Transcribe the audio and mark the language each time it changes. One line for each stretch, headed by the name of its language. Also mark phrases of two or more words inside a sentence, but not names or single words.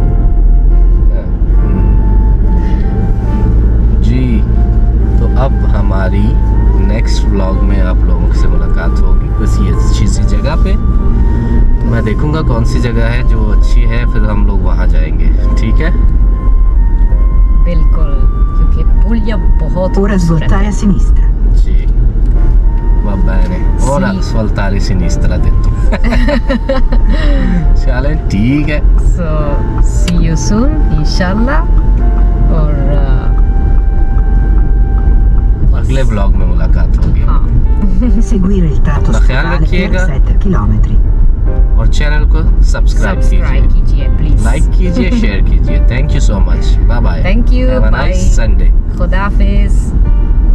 Hindi: जी, तो अब हमारी नेक्स्ट व्लॉग में आप लोगों से मुलाकात होगी बस ये अच्छी सी जगह पे। तो मैं देखूंगा कौन सी जगह है जो अच्छी है, फिर हम लोग वहाँ जाएंगे, ठीक है? बिल्कुल, क्योंकि Puglia बहुत
Italian: Ora
Hindi: खूबसूरत
Italian: svoltare a sinistra. जी, va bene, ora svoltare a sinistra detto।
Hindi: चलें, ठीक है।
English: So, see you soon, inshallah,
Hindi: और अगले व्लॉग में मुलाकात होगी। हाँ
Italian: Seguire il tratto
Hindi: अपना ख्याल
Italian: stradale
Hindi: rakhiega.
Italian: per 7 km.
Hindi: और चैनल को सब्सक्राइब सब्सक्राइब कीजिए, कीजिए प्लीज। लाइक कीजिए, शेयर कीजिए।
English: thank you so much, bye bye, Thank you, have a bye. nice Sunday.
Hindi: खुदा हाफिज।